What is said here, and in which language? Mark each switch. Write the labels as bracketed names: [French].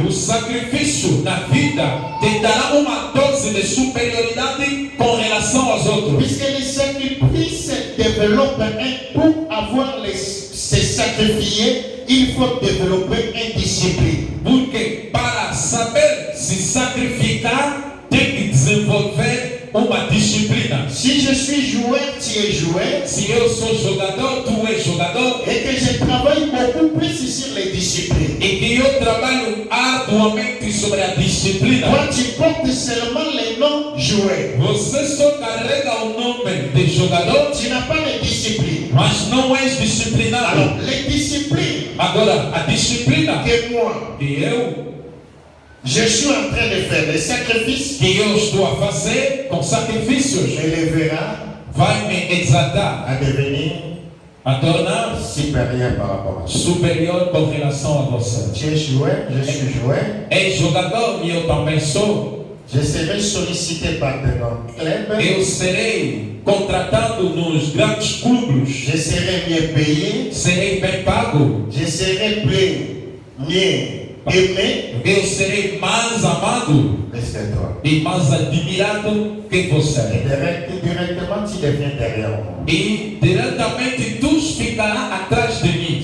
[Portuguese] O sacrifício na vida te dará uma dose de superioridade com relação aos outros. [French] Puisque les sacrifices développent pour avoir se sacrifier, il faut développer une discipline. [Portuguese] Porque para saber se sacrificar, tem que desenvolver uma disciplina. [French] Si je suis joueur, tu es joueur, [Portuguese] Se eu sou jogador, tu és jogador, [French] et que je travaille beaucoup plus sur les disciplines. [Portuguese] e que eu trabalho arduamente sobre a disciplina, [French] Toi, tu portes seulement les noms joueurs. [Portuguese] você só carrega o nome de jogador, [French] Tu n'as pas de discipline. [Portuguese] mas não és disciplinado. [French] Alors, les disciplines [Portuguese] Agora, a disciplina [French] que moi, [Portuguese] que [French] je suis en train de faire, les sacrifices, [Portuguese] eu estou a fazer com sacrifícios, [French] m'élèvera [Portuguese] vai me exaltar, [French] à devenir [Portuguese] a tornar [French] supérieur par rapport à ça. [Portuguese] superior com relação a você. [French] Tu es joueur, je suis joueur. [Portuguese] És jogador e eu também sou. [French] Je serai sollicité par de grands clubs. [Portuguese] Eu serei contratado nos grandes clubes. [French] Je serai mieux payé. [Portuguese] Serei bem pago. [French] Je serai mieux aimé. [Portuguese] Eu serei mais amado [French] Plus que toi. [Portuguese] e mais admirado que você. [French] Et directement, tu deviens derrière moi. [Portuguese] E diretamente tu ficarás atrás de mim.